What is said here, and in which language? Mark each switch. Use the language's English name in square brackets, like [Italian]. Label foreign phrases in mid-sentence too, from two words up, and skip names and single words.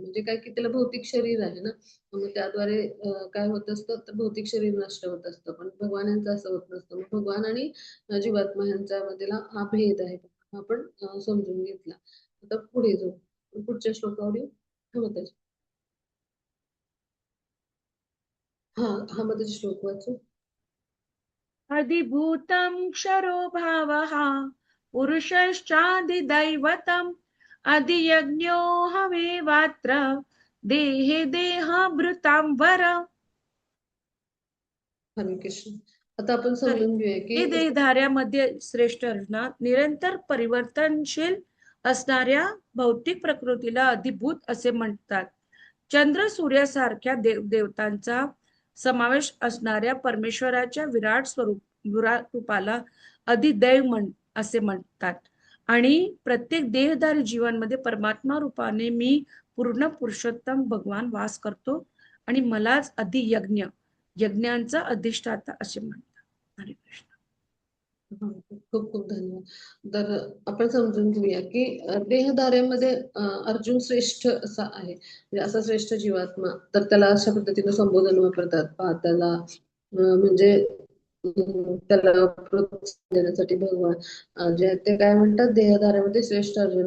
[Marathi] म्हणजे काय की त्याला भौतिक शरीर आहे ना, मग त्याद्वारे काय होत असतं तर भौतिक शरीर नष्ट होत असतं, पण भगवान यांचं असं होत नसतं. मग भगवान आणि जीवात्मा यांच्या मधला हा भेद आहे, हा आपण समजून घेतला. आता पुढे जाऊ, पुढच्या श्लोकावर येऊ. हा माताजी. हा हा माताजी श्लोक वाचू. [Sanskrit] अधिभूतं क्षरो भावः पुरुषश्चादिदैवतम् अधियज्ञोऽहमेवात्र देहे देहाभृतां वर. [Marathi] हरे कृष्ण. आता आपण तर समजून घेऊया की हे देहधाऱ्यामध्ये श्रेष्ठ अर्जुना निरंतर परिवर्तनशील असणाऱ्या भौतिक प्रकृतीला अधिभूत असे म्हणतात. चंद्र सूर्यासारख्या देवतांचा समावेश असणाऱ्या परमेश्वराच्या विराट रूपाला अधिदैव असे म्हणतात. आणि प्रत्येक देहधारी जीवांमध्ये परमात्मा रूपाने मी पूर्ण पुरुषोत्तम भगवान वास करतो आणि मलाच अधियज्ञ यज्ञांचा अधिष्ठाता असे म्हणतात. हरे कृष्ण. खूप खूप धन्यवाद. तर आपण समजून घेऊया की देहधाऱ्यामध्ये अर्जुन श्रेष्ठ असा आहे, म्हणजे असा श्रेष्ठ जीवात्मा. तर त्याला अशा पद्धतीने संबोधन वापरतात. त्याला म्हणजे त्याला प्रोत्साहन देण्यासाठी भगवान जे ते काय म्हणतात, देहधाऱ्यामध्ये श्रेष्ठ अर्जुन.